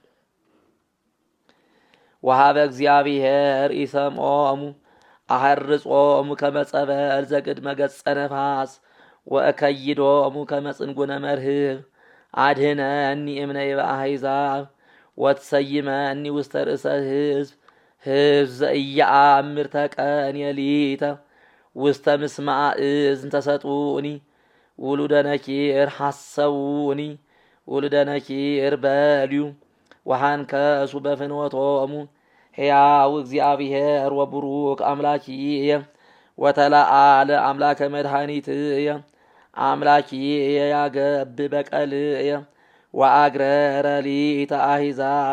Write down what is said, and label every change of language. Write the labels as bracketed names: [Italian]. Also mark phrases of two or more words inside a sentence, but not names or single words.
[Geez] ወሃበ እግዚአብሔር ኢሰምዖሙ አሐርጾሙ ከመ ጸበል ዘቅድመ ገጸ ነፋስ ወእከይዶሙ ከመ ጽንጉነ መርህብ አድኅነኒ እምነይበ አሕዛብ ወትሰይመኒ ውስተ ርእሰ ሕዝብ ዘኢየአምር ተቀንየ ሊተ ውስተ ምስማዕ እዝን ተሰጡኒ ውሉደ ነኪር ሐሰውኒ ውሉደ ነኪር በልዩ ወሃንከሱ በፍኖቶሙ ሕያው እግዚአብሔር ወቡሩክ አምላኪየ ወተለዓለ አምላከ መድኃኒትየ አምላኪየ ያገብ በቀልየ ወአግረረ ሊተ አሕዛበ